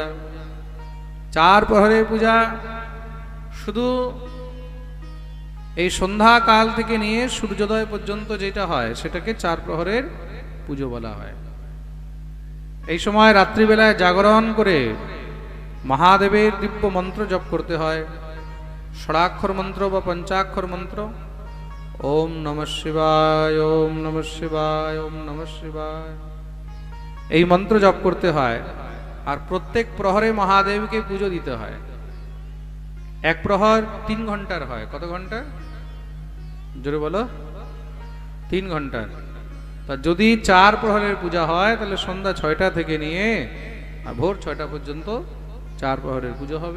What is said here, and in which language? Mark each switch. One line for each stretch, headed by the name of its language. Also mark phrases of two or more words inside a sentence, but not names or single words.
Bangla: 4 প্রহরের পূজা শুধু এই সন্ধ্যাকাল থেকে নিয়ে সূর্যোদয় পর্যন্ত যেটা হয় সেটাকে 4 প্রহরের পুজো বলা হয়। এই সময় রাত্রিবেলায় জাগরণ করে মহাদেবের দিব্য মন্ত্র জপ করতে হয়। ষড়াক্ষর মন্ত্র বা পঞ্চাক্ষর মন্ত্র,
Sanskrit: ওম নমঃ শিবায়, ওম নমঃ শিবায়, ওম নমঃ শিবায়,
Bangla: এই মন্ত্র জপ করতে হয়। আর প্রত্যেক প্রহরে মহাদেবকে পুজো দিতে হয়। এক প্রহর 3 ঘন্টার হয়। কত ঘন্টা? জোরে বলো। 3 ঘন্টার। তা যদি 4 প্রহরের পূজা হয় তাহলে সন্ধ্যা 6টা থেকে নিয়ে ভোর 6টা পর্যন্ত 4 প্রহরের পুজো হবে।